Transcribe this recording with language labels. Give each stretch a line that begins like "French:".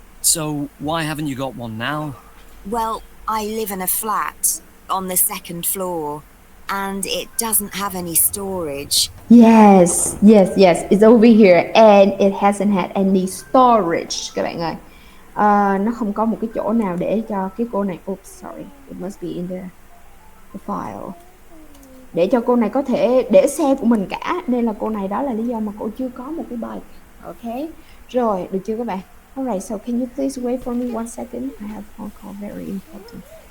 English: So why haven't you got one now? Well, I live in a flat on the second floor and it doesn't have any storage. Yes, it's over here and it hasn't had any storage
Vietnamese: các bạn ơi. Nó không có một cái chỗ nào để cho cái cô này.
English: Oops, sorry, it must be in the file.
Vietnamese: Để cho cô này có thể để xe của mình cả. Nên là cô này đó là lý do mà cô chưa có một cái bike. Ok, rồi được chưa các bạn?
English: Alright, so can you please wait for me one second? I have a phone call, very important.